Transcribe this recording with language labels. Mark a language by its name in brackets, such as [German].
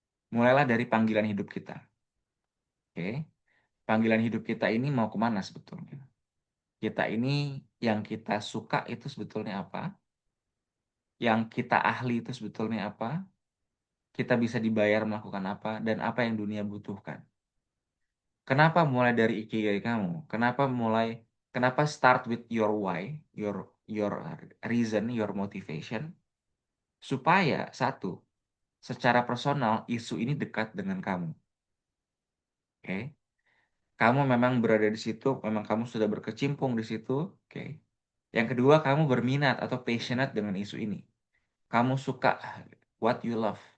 [Indonesian] Mulailah dari panggilan hidup kita. Oke. Panggilan hidup kita ini mau kemana sebetulnya? Kita ini yang kita suka itu sebetulnya apa? Yang kita ahli itu sebetulnya apa? Kita bisa dibayar melakukan apa? Dan apa yang dunia butuhkan? Kenapa mulai dari ikigai kamu? Kenapa [English] start with your why, your reason, your motivation? [Indonesian] Supaya satu, secara personal isu ini dekat dengan kamu. Oke. Kamu memang berada di situ, memang kamu sudah berkecimpung di situ, oke. Yang kedua, kamu berminat atau passionate dengan isu ini. Kamu suka [English] what you love.